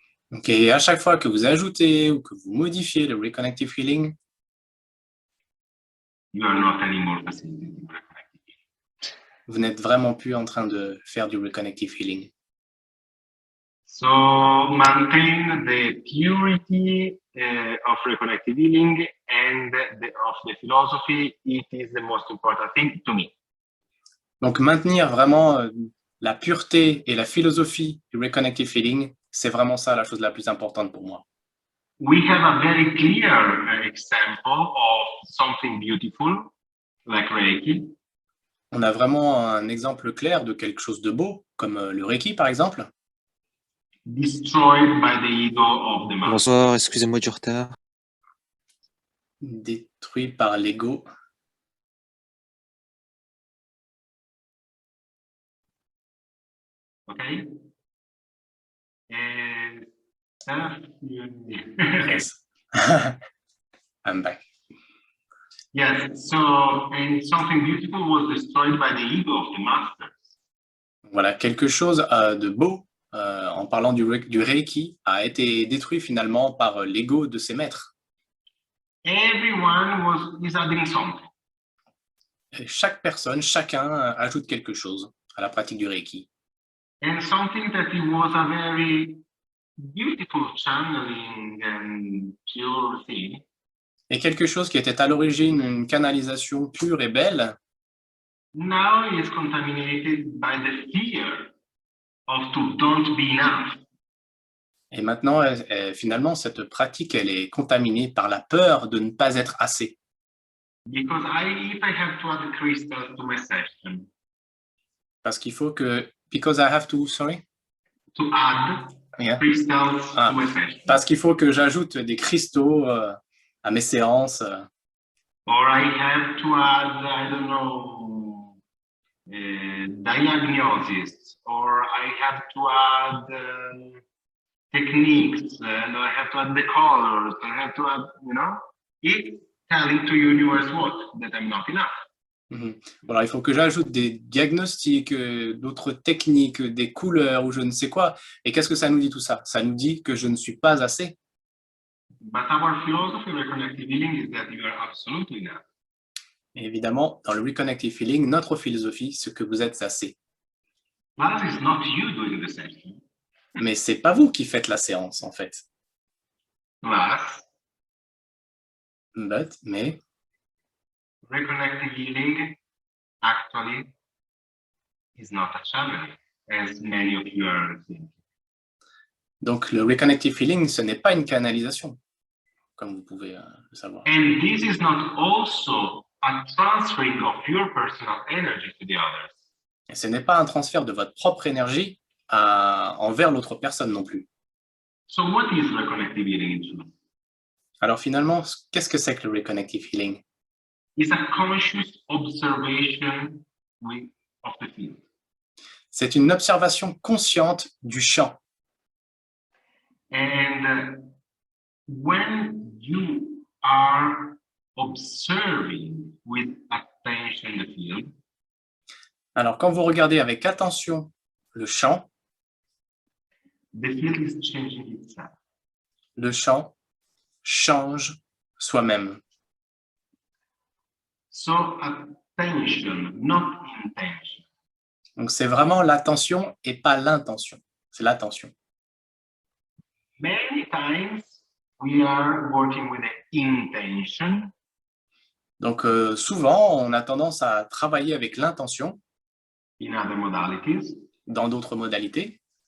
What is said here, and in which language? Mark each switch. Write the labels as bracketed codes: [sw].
[fr] Donc, et à chaque fois que vous ajoutez ou que vous modifiez le Reconnective Healing, [en] you are not anymore facilitating reconnective healing. [fr] Vous n'êtes vraiment plus en train de faire du Reconnective Healing. [en] So maintain the purity of reconnective healing and of the philosophy. It is the most important thing to me. [fr] Donc maintenir vraiment la pureté et la philosophie du Reconnective Healing, c'est vraiment ça la chose la plus importante pour moi. [en] We have a very clear example of something beautiful, like Reiki. [fr] On a vraiment un exemple clair de quelque chose de beau, comme le Reiki par exemple. [en] Destroyed by the ego of the master. [fr] Bonsoir, excusez-moi du retard. Détruit par l'ego. [en] Okay. Yes. I'm back. Yes, so and something beautiful was destroyed by the ego of the masters. [fr] Voilà, quelque chose de beau, en parlant du Reiki, a été détruit finalement par l'ego de ses maîtres. [en] Everyone is adding something. [fr] Et chaque personne, chacun ajoute quelque chose à la pratique du Reiki. [en] And something that it was a very beautiful channeling and pure thing. [fr] Et quelque chose qui était à l'origine une canalisation pure et belle, [en] now is contaminated by the fear of to don't be enough. [fr] et maintenant, finalement, cette pratique, elle est contaminée par la peur de ne pas être assez. [en] Because if I have to add crystals to my session. [fr] Parce qu'il faut que, [en] because I have to, sorry? To add crystals to my session. [fr] Parce qu'il faut que j'ajoute des cristaux à mes séances. [en] Or I have to add, I don't know, diagnosis. Or I have to add techniques, and I have to add the colors, I have to add, it's telling to universe what? That I'm not enough. [fr] Voilà, il faut que j'ajoute des diagnostics, d'autres techniques, des couleurs ou je ne sais quoi. Et qu'est-ce que ça nous dit tout ça? Ça nous dit que je ne suis pas assez. [en] But our philosophy of reconnective healing is that you are absolutely enough. [fr] Et évidemment, dans le Reconnective Feeling, notre philosophie, c'est que vous êtes assez. [en] But it's not you doing the session. [fr] Mais c'est pas vous qui faites la séance, en fait. [en] Plus, [fr] Mais, [en] reconnective healing actually is not a channel, as many of you are thinking. [fr] donc le Reconnective Feeling, ce n'est pas une canalisation, comme vous pouvez le savoir. [en] And this is not also a transferring of your personal energy to the others. [fr] Et ce n'est pas un transfert de votre propre énergie envers l'autre personne non plus. [en] So what is reconnective healing in truth? [fr] Alors finalement, qu'est-ce que c'est que le Reconnective Healing? [en] It's a conscious observation of the field. [fr] C'est une observation consciente du champ. [en] And when you are observing with attention the field, [fr] alors quand vous regardez avec attention le champ, [en] the field is changing itself. [fr] Le champ change soi-même. [en] So attention, not intention. [fr] Donc c'est vraiment l'attention et pas l'intention. C'est l'attention. [en] Many times we are working with the intention. [fr] Donc souvent, on a tendance à travailler avec l'intention. [en] In other modalities. [fr] Dans d'autres modalités.